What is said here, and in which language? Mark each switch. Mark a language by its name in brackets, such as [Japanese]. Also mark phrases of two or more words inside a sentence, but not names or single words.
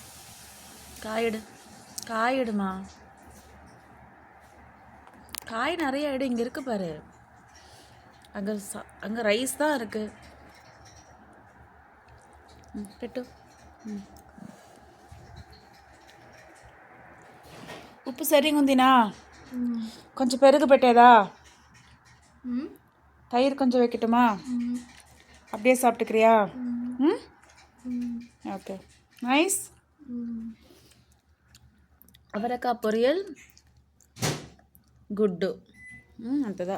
[Tamil] காய் எடுமா. காய் நிறைய எடு. இங்கே இருக்கு பாரு. அங்கே ரைஸ் தான் இருக்கு. [Telugu] పెట్టు. ఉప్పు సరిగా ఉందినా? కొంచెం పెరుగు పెట్టేదా? [Tamil] தயிர் கொஞ்சம் வைக்கட்டுமா? அப்படியே சாப்பிட்டுக்கிறியா? [English] okay, nice. [Tamil] அவரைக்காய் பொரியல், [Telugu] గుడ్డు అంతదా.